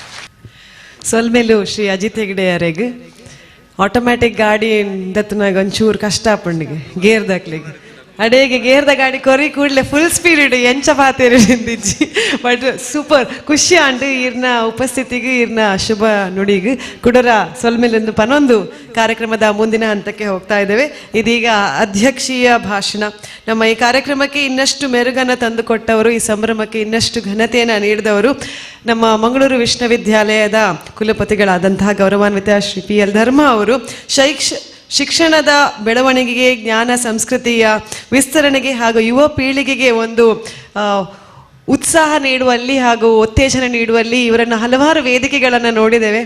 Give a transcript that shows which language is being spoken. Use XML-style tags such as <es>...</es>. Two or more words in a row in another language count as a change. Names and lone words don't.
<tcy>ಸೊಲ್ಮೇಲು ಶ್ರೀ ಅಜಿತ್ ಹೆಗ್ಡೆ ಯಾರಿಗೆ ಆಟೋಮ್ಯಾಟಿಕ್ ಗಾಡಿ ದತ್ತನಾಗ ಒಂಚೂರು ಕಷ್ಟ ಪಂಡಿಗೆ ಗೇರ್ ದಾಕ್ಲಿಗೆ ಅಡೇಗೆ ಗೇರ್ದ ಗಾಡಿ ಕೊರಿ ಕೂಡಲೇ</tcy> <en>full speed</en> <tcy>ಎಂಚ ಪಾತೇರಿದ್ದಿಜ್ಜಿ</tcy> <en>but super</en> <tcy>ಖುಷಿ ಅಂಡು ಇರ್ನ ಉಪಸ್ಥಿತಿಗೆ ಇರ್ನ ಶುಭ ನುಡಿಗೆ ಕುಡರ ಸೊಲ್ಮೇಲೆಂದು ಪನೊಂದು</tcy> <kn>ಕಾರ್ಯಕ್ರಮದ ಮುಂದಿನ ಹಂತಕ್ಕೆ ಹೋಗ್ತಾ ಇದ್ದೇವೆ. ಇದೀಗ ಅಧ್ಯಕ್ಷೀಯ ಭಾಷಣ. ನಮ್ಮ ಈ ಕಾರ್ಯಕ್ರಮಕ್ಕೆ ಇನ್ನಷ್ಟು ಮೆರುಗನ್ನು ತಂದುಕೊಟ್ಟವರು, ಈ ಸಂಭ್ರಮಕ್ಕೆ ಇನ್ನಷ್ಟು ಘನತೆಯನ್ನು ನೀಡಿದವರು ನಮ್ಮ ಮಂಗಳೂರು ವಿಶ್ವವಿದ್ಯಾಲಯದ ಕುಲಪತಿಗಳಾದಂತಹ ಗೌರವಾನ್ವಿತ ಶ್ರೀ PL ಧರ್ಮ ಅವರು. ಶಿಕ್ಷಣದ ಬೆಳವಣಿಗೆಗೆ, ಜ್ಞಾನ ಸಂಸ್ಕೃತಿಯ ವಿಸ್ತರಣೆಗೆ ಹಾಗೂ ಯುವ ಪೀಳಿಗೆಗೆ ಒಂದು ಉತ್ಸಾಹ ನೀಡುವಲ್ಲಿ ಹಾಗೂ ಉತ್ತೇಜನ ನೀಡುವಲ್ಲಿ ಇವರನ್ನು ಹಲವಾರು ವೇದಿಕೆಗಳನ್ನು ನೋಡಿದ್ದೇವೆ.</kn>